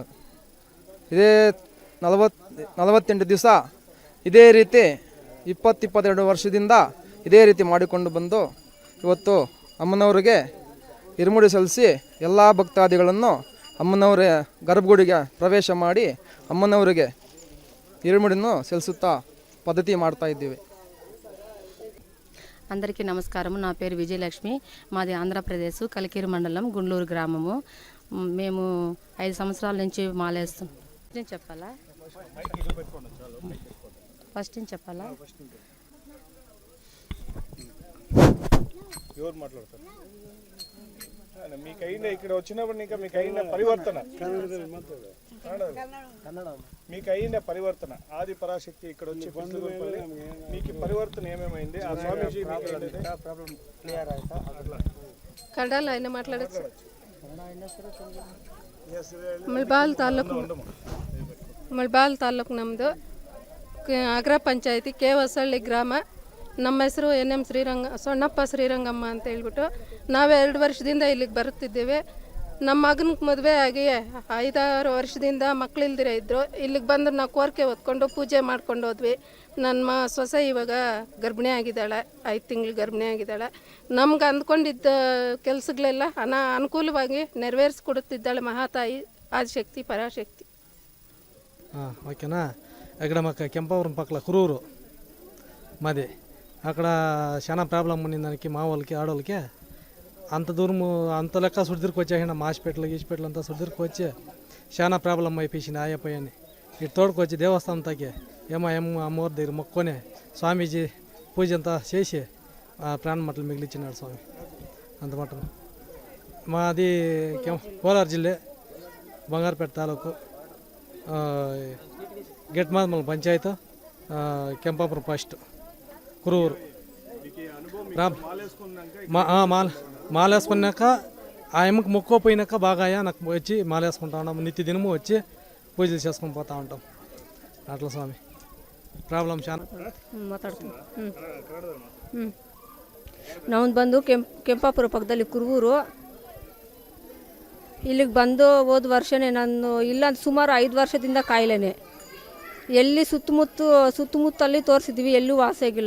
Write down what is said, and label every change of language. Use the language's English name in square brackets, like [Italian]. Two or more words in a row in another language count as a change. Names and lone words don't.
[Kannada] ಇದೇ 48 ದಿವಸ ಇದೇ ರೀತಿ 20-22 ವರ್ಷದಿಂದ ಇದೇ ರೀತಿ ಮಾಡಿಕೊಂಡು ಬಂದು ಇವತ್ತು ಅಮ್ಮನವರಿಗೆ ಇರುಮುಡಿ ಸಲ್ಲಿಸಿ ಎಲ್ಲ ಭಕ್ತಾದಿಗಳನ್ನು ಅಮ್ಮನವರ ಗರ್ಭಗುಡಿಗೆ ಪ್ರವೇಶ ಮಾಡಿ ಅಮ್ಮನವರಿಗೆ [Telugu] ఇరుముడిను సెల్సుతా పద్ధతి [Kannada] ಮಾಡ್ತಾ ಇದ್ದೀವಿ. [Telugu] అందరికీ నమస్కారం. నా పేరు విజయలక్ష్మి. మాది ఆంధ్రప్రదేశ్ కలికిరి మండలం గుండ్లూరు గ్రామము. మేము 5 సంవత్సరాల నుంచి మాలేస్తాం. చెప్పాలా ఫస్ట్ చెప్పాలా ఎవరు మాట్లాడతారు? మీకైన ఇక్కడ వచ్చినప్పుడు ఇంకా మీకైన పరివర్తన మీకైన పరివర్తన ఆది పరాశక్తి ఇక్కడ వచ్చి మీకు పరివర్తన ఏమేమైంది? ఆ స్వామీజీ ప్రాబ్లం క్లియర్ ಆಯ್ತಾ? [Kannada] ಕನ್ನಡ ಏನೇ ಮಾತಾಡೋದು? ಮಲ್ಬಾಲ್ ತಾಲೂಕು ನಮ್ಮದು ಅಗ್ರ ಪಂಚಾಯತಿ ಕೆ ಹೊಸಳ್ಳಿ ಗ್ರಾಮ. ನಮ್ಮ ಹೆಸರು NM ಸೊಣ್ಣಪ್ಪ ಶ್ರೀರಂಗಮ್ಮ ಅಂತ ಹೇಳ್ಬಿಟ್ಟು ನಾವು 2 ವರ್ಷದಿಂದ ಇಲ್ಲಿಗೆ ಬರುತ್ತಿದ್ದೇವೆ. ನಮ್ಮ ಮಗನಿಗೆ ಮದುವೆ ಆಗಿ 5-6 ವರ್ಷದಿಂದ ಮಕ್ಕಳಿಲ್ದಿರ ಇದ್ದರು. ಇಲ್ಲಿಗೆ ಬಂದು ನಾವು ಕೋರಿಕೆ ಹೊತ್ಕೊಂಡು ಪೂಜೆ ಮಾಡ್ಕೊಂಡು ಹೋದ್ವಿ. ನನ್ನ ಸೊಸೆ ಇವಾಗ ಗರ್ಭಿಣಿ ಆಗಿದ್ದಾಳೆ, 5 ತಿಂಗಳು ಗರ್ಭಿಣಿ ಆಗಿದ್ದಾಳೆ. ನಮ್ಗೆ ಅಂದ್ಕೊಂಡಿದ್ದ ಕೆಲಸಗಳೆಲ್ಲ ಅನುಕೂಲವಾಗಿ ನೆರವೇರಿಸ್ಕೊಡುತ್ತಿದ್ದಾಳೆ ಮಹಾತಾಯಿ ಆದಿಶಕ್ತಿ ಪರಾಶಕ್ತಿ. [Telugu] ఓకేనా. ఇక్కడ మాకు కెంపవరం పక్కల కురూరు మాది. అక్కడ చాలా ప్రాబ్లం ఉంది దానికి, మా వాళ్ళకి ఆడవాళ్ళకి. అంత దూరము అంత లెక్క సుడిదిరికి వచ్చేసిన హాస్పిటల్ గీస్పిటల్ అంతా సుడిదిరికి వచ్చి చాలా ప్రాబ్లం అయిపోయింది ఆయపోయని ఇటు తోడుకొచ్చి దేవస్థానం తగ్గి అమ్మవారి దగ్గర మొక్కునే స్వామీజీ పూజ అంతా చేసి ప్రాణ మట్టలు మిగిలిచ్చినాడు స్వామి. అంత మట్టం మాది కోలార్ జిల్లా బంగారుపేట తాలూకు గెట్మాదమల పంచాయతీ ಕೆಂಪಾಪುರ ಫಸ್ಟ್ ಕುರೂರು మాలేసుకున్నాక ఆ అమ్మకి మొక్కోపోయినాక బాగా నాకు వచ్చి మాలేసుకుంటా ఉన్నాం. నిత్య దినము వచ్చి పూజలు చేసుకొని పోతూ ఉంటాం. అట్లా స్వామి [Kannada] ಪ್ರಾಬ್ಲಮ್ ಶಾನ ಮಾತಾಡ್ತೀನಿ. ನಾವು ಬಂದು ಕೆಂಪಾಪುರ ಪಕ್ಕದಲ್ಲಿ ಕುರುಬೂರು. ಇಲ್ಲಿಗೆ ಬಂದು ಹೋದ ವರ್ಷನೇ ನಾನು ಇಲ್ಲ ಸುಮಾರು 5 ವರ್ಷದಿಂದ ಕಾಯಿಲೆನೆ. ಎಲ್ಲಿ ಸುತ್ತಮುತ್ತಲ್ಲಿ ತೋರಿಸಿದ್ವಿ, ಎಲ್ಲೂ ವಾಸಿಯಾಗಿಲ್ಲ.